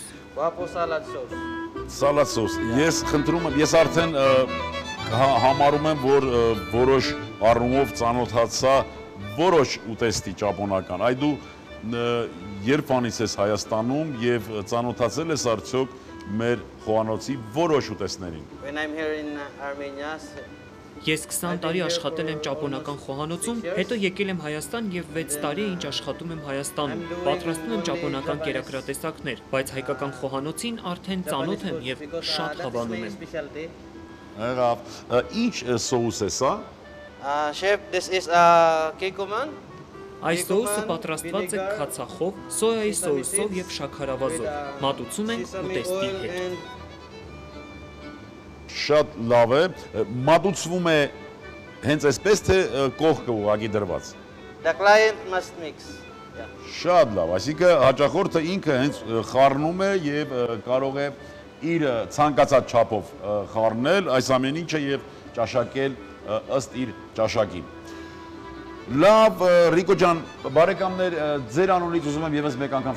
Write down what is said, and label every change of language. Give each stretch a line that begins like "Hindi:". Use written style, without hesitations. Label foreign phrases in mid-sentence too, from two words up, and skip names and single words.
English: Wapo salad sauce.
Armenian: Սալատ սոս։ Ես խնդրում եմ, ես արդեն համարում եմ, որ որոշ առումով ծանոթացա որոշ ուտեստի ճապոնական։ Այ դու երբանից ես Հայաստանում եւ ծանոթացել ես արդյոք մեր խոհանոցի որոշ ուտեստներին։
English: When I'm here in Armenia,
Armenian: Ես 20 տարի աշխատել եմ ճապոնական խոհանոցում, հետո եկել եմ Հայաստան եւ 6 տարի է ինչ աշխատում եմ Հայաստանում։ Պատրաստում եմ ճապոնական կերակրատեսակներ, բայց հայկական խոհանոցին արդեն ծանոթ եմ եւ շատ հավանում եմ։ Եղավ։ Ինչ սոուս է սա։
English: Chef, this is keikuman.
Armenian: Այս սոուսը պատրաստված է քացախով, սոյայի սոուսով եւ շաքարավազով։ Մատուցում ենք ուտեստի հետ։ Շատ լավ է, մատուցվում է հենց այսպես թե կողքը ուղղակի դրված։
English: The client must mix. Yeah.
Armenian: Շատ լավ, այսինքն հաճախորդը ինքը հենց խառնում է եւ կարող է իր ցանկացած չափով խառնել այս ամեն ինչը եւ ճաշակել ըստ իր ճաշակի։ Լավ, Ռիկո ջան, բարեկամներ, ձեր անունից ուզում եմ եւս մեկ անգամ